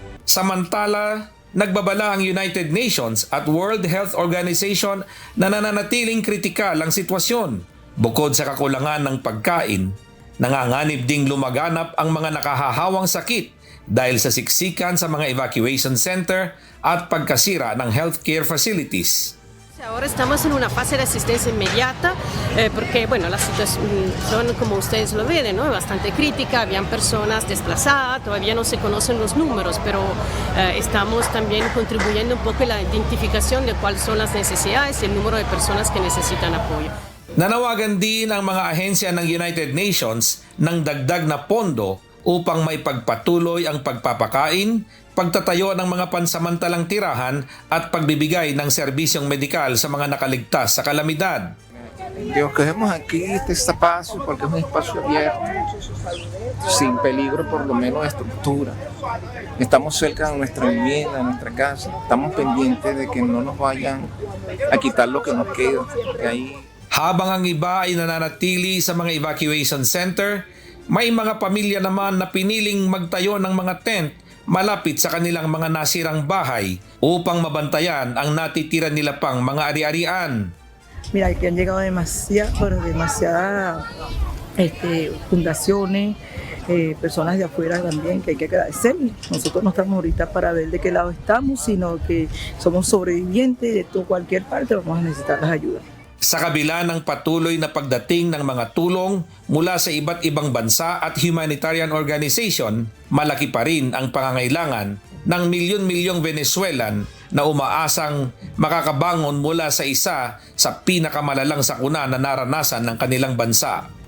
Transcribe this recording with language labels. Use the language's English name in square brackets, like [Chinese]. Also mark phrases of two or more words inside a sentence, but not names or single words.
[Filipino] Samantala, nagbabala ang United Nations at World Health Organization na nananatiling kritikal ang sitwasyon. Bukod sa kakulangan ng pagkain, nanganganib ding lumaganap ang mga nakahahawang sakit dahil sa siksikan sa mga [English] evacuation center [Filipino] at pagkasira ng [English] healthcare facilities. [Spanish] Ahora estamos en una fase de asistencia inmediata porque bueno, la situación, como ustedes lo ven, ¿no? Bastante crítica, habían personas desplazadas, todavía no se conocen los números, pero estamos también contribuyendo un poco en la identificación de cuáles son las necesidades y el número de personas que necesitan apoyo. [Filipino] Nanawagan din ang mga ahensya ng United Nations ng dagdag na pondo upang may pagpatuloy ang pagpapakain, pagtatayo ng mga pansamantalang tirahan at pagbibigay ng serbisyong medikal sa mga nakaligtas sa kalamidad. [Spanish] Lo que vemos aquí, este espacio, porque es un espacio abierto, sin peligro por lo menos de estructura. Estamos cerca de nuestra vivienda, de nuestra casa. Estamos pendientes de que no nos vayan a quitar lo que nos queda. Ahí. [Filipino] Habang ang iba ay nananatili sa mga [English] evacuation center, [Filipino] may mga pamilya naman na piniling magtayo ng mga tent malapit sa kanilang mga nasirang bahay upang mabantayan ang natitira nila pang mga ari-arian. [Spanish] Mira, aquí han llegado demasiadas fundaciones, personas de afuera también, que hay que agradecerles. Nosotros no estamos ahorita para ver de qué lado estamos, sino que somos sobrevivientes de cualquier parte, vamos a necesitar las ayudas. [Filipino] Sa kabila ng patuloy na pagdating ng mga tulong mula sa iba't ibang bansa at [English] humanitarian organization, [Filipino] malaki pa rin ang pangangailangan ng milyon-milyong Venezuelan na umaasang makakabangon mula sa isa sa pinakamalalang sakuna na naranasan ng kanilang bansa.